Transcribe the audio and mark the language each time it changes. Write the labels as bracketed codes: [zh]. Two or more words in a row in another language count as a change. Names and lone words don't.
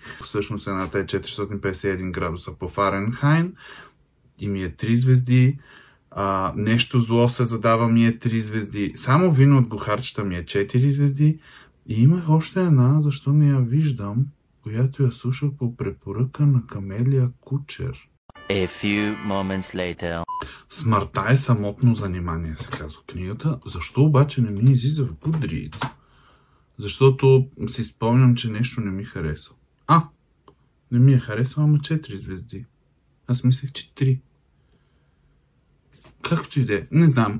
[bg] Всъщност едната е 451 градуса по Фаренхайт и ми е 3 звезди. Нещо зло се задава, ми е 3 звезди. Само Вино от глухарчета ми е 4 звезди. И имах още една, защо не я виждам, която я слушах по препоръка на Камелия Кучер. [en] A few moments later. [bg] Смъртта е самотно занимание, се казва книгата. Защо обаче не ми излиза в Goodreads? Защото си спомням, че нещо не ми хареса. Не ми е харесало, ама 4 звезди. Аз мислех, че 3. Както и да е, не знам.